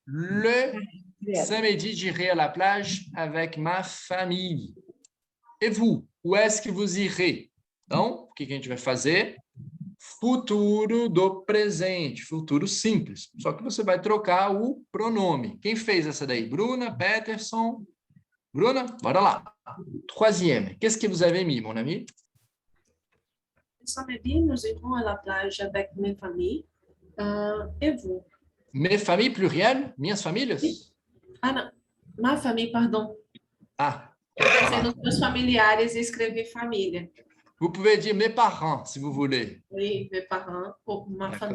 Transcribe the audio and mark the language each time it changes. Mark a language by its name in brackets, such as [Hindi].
[French] Le samedi, j'irai à la plage avec ma famille. Et vous? Où est-ce que vous irez? [Portuguese] Então, o que a gente vai fazer? Futuro do presente, futuro simples. Só que você vai trocar o pronome. Quem fez essa daí? Bruna, Peterson? Bruna, bora lá. Troisième. [French] Qu'est-ce que vous avez mis, mon ami? Samedi, nous irons à la plage avec mes familles. Et vous? Mes familles, pluriel? [Portuguese] Minhas famílias? [French] Ah, [Portuguese] não. [French] Ma famille, pardon. Ah. [Portuguese] Eu pensei nos meus familiares e escrevi família. [French] Vous pouvez dire mes parents, si vous voulez. Oui, mes parents, ou ma famille.